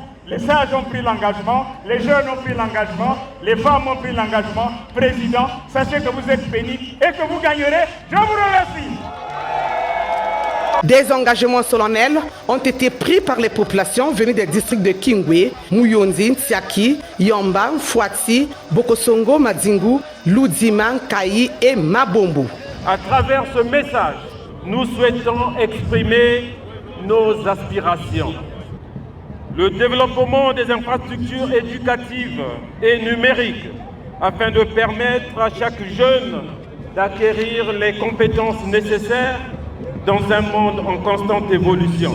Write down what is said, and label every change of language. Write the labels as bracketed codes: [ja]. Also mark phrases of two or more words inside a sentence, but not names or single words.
[fr] Les sages ont pris l'engagement, les jeunes ont pris l'engagement, les femmes ont pris l'engagement. Président, sachez que vous êtes béni et que vous gagnerez. Je vous remercie. Des engagements solennels ont été pris par les populations venues des districts de Kingwe, Muyonzi, Tsiaki, Yamba, Fouati, Bokosongo, Madingu, Ludiman, Kayi et Mabombo. À travers ce message, nous souhaitons exprimer nos aspirations. Le développement des infrastructures éducatives et numériques afin de permettre à chaque jeune d'acquérir les compétences nécessaires dans un monde en constante évolution.